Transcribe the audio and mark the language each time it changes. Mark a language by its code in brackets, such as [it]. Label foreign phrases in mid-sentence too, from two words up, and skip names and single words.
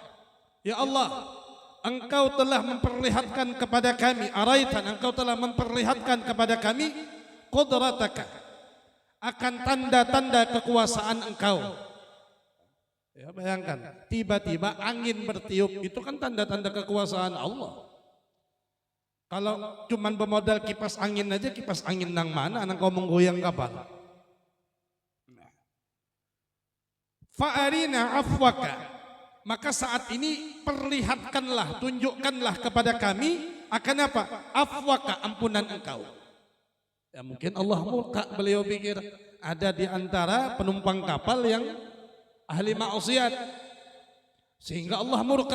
[id] Ya Allah, Engkau telah memperlihatkan kepada kami, Engkau telah memperlihatkan kepada kami qudrataka, akan tanda-tanda kekuasaan Engkau. Ya, bayangkan, tiba-tiba angin bertiup, itu kan tanda-tanda kekuasaan Allah. Kalau cuman bermodal kipas angin aja, kipas angin [bjn] nang mana nang kau [id] menggoyang kapal. [ar] فأرنا عفوك, [id] maka saat ini perlihatkanlah, tunjukkanlah kepada kami akan apa? Afwaka, ampunan Engkau. Ya mungkin Allah murka, beliau pikir ada di antara penumpang kapal yang ahli maksiat, sehingga Allah murka.